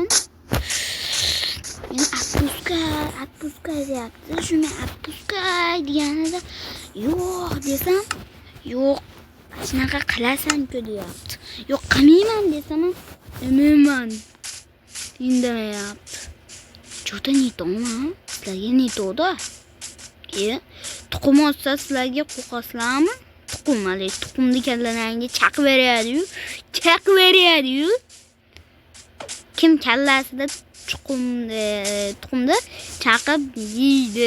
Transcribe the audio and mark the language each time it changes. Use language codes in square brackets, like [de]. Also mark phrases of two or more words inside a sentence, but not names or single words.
[uz] Meni отпускай deyapti. Shuni отпускай deganida yo'q desam, yo'q. Shunaqa qilasan-ku deyapti. Yo'q, qilmayman desam, umuman indamayapti. [ru] Что-то не то, sizlarga не то-da. [uz] Tuxum olsa sizlarga qo'qasizlarmi? Tuxumni kallalariga chaqib beradi-yu. Kim kallasida tuxumni chaqib yeydi.